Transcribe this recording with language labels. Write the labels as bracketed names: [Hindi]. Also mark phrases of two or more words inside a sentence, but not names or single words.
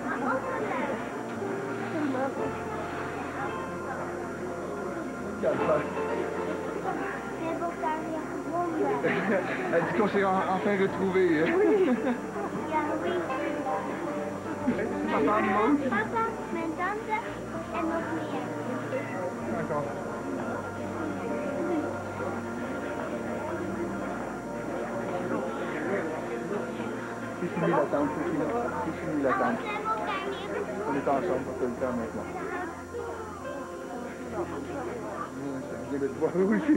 [French] Elle dit qu'on s'est enfin retrouvés. Oui. Papa, maman? [Dutch] Papa, mijn tante en nog meer. [French] D'accord. C'est fini l'attente, c'est fini l'attente. On est ensemble pour tout le temps maintenant. Je viens de te voir aussi.